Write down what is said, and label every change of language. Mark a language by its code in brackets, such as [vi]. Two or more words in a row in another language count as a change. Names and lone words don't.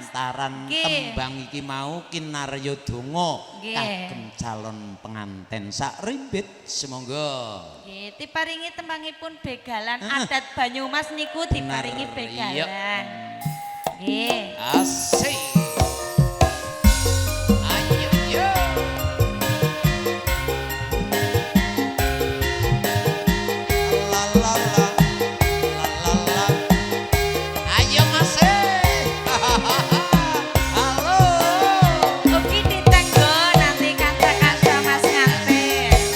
[jv] Lantaran tembang iki mau kinarya donga kagem calon penganten sakribit semonggo. Nggih, diparingi tembangipun begalan adat Banyumas niku diparingi begalan. Nggih. Asik. Ayo yo. La la la. La la la. Ayo Mas. Halo. Ugi ditenggo nanti kanca-kanca Mas nganten.